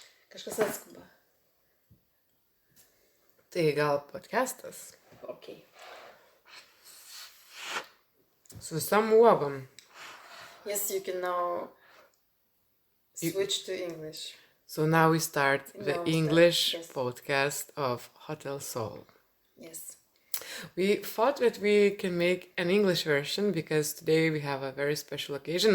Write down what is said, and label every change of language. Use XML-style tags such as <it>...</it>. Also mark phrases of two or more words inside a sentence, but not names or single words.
<lt>Kažkas atskuba. Tai gal podcastas</lt> <en>Okay.</en> <lt>su visam uogom.</lt> <en>Yes, you can now switch to English. So now we start the English Yes. podcast of Hotel Seoul. Yes. We thought that we can make an English version because today we have a very special occasion.</en>